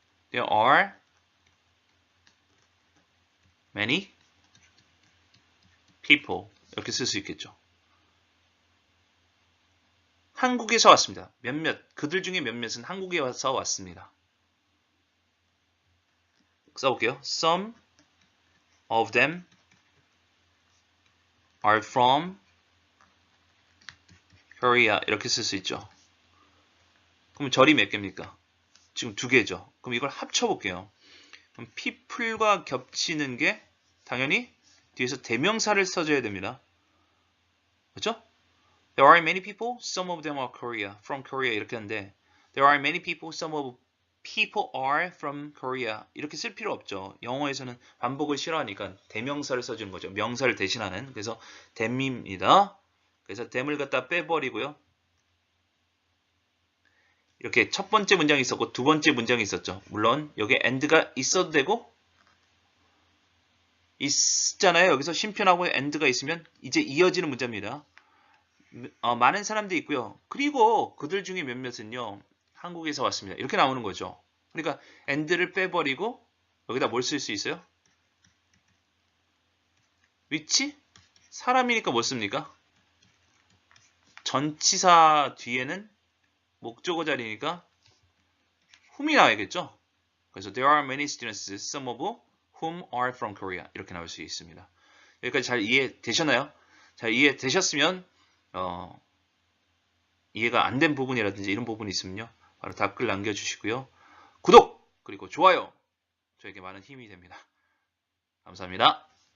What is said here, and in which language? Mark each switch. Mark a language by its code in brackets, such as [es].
[en] There are many people [ko] 이렇게 쓸 수 있겠죠. 한국에서 왔습니다. 몇몇, 그들 중에 몇몇은 한국에 와서 왔습니다. 써볼게요. [en] Some of them are from Korea [ko] 이렇게 쓸 수 있죠. 그럼 절이 몇 개입니까? 지금 2개죠. 그럼 이걸 합쳐볼게요. 그럼 people과 겹치는 게 당연히 뒤에서 대명사를 써줘야 됩니다. 그렇죠? [en] There are many people, some of them are from Korea [ko] 이렇게 하는데 [en] There are many people, some of people are from Korea [ko] 이렇게 쓸 필요 없죠. 영어에서는 반복을 싫어하니까 대명사를 써주는 거죠. 명사를 대신하는. 그래서 them입니다. 그래서 them을 갖다 빼버리고요. 이렇게 첫 번째 문장이 있었고 두 번째 문장이 있었죠. 물론 여기에 and가 있어도 되고 있잖아요. 여기서 쉼표나고 and가 있으면 이제 이어지는 문자입니다. 많은 사람들이 있고요. 그리고 그들 중에 몇몇은요. 한국에서 왔습니다. 이렇게 나오는 거죠. 그러니까 and를 빼버리고 여기다 뭘 쓸 수 있어요? which? 사람이니까 뭐 씁니까? 전치사 뒤에는 목적어 자리니까 whom이 나와야겠죠. 그래서 [en] there are many students, some of whom are from Korea [ko] 이렇게 나올 수 있습니다. 여기까지 잘 이해되셨나요? 잘 이해되셨으면 이해가 안 된 부분이라든지 이런 부분이 있으면요. 바로 답글 남겨주시고요. 구독! 그리고 좋아요! 저에게 많은 힘이 됩니다. 감사합니다.